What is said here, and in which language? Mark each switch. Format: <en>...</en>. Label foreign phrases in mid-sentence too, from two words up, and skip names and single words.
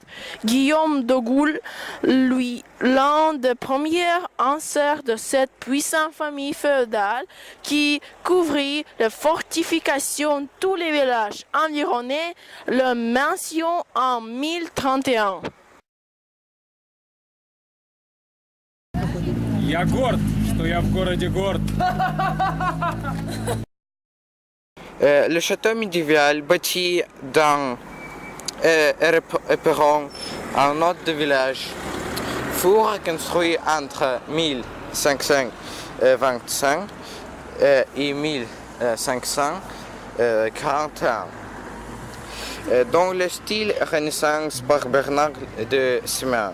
<fr>Guillaume de Gaulle, lui, l'un des premiers ancêtres de cette puissante famille féodale qui couvrit les fortifications de tous les villages environnés, le mentionne en 1031.</fr> <ru>Я горд, что я в городе Горд.</ru> <fr>Le château médiéval bâti dans Éperon, un autre village, fut reconstruit entre 1525 et 1541, dans le style Renaissance par Bernard de Simeon.</fr>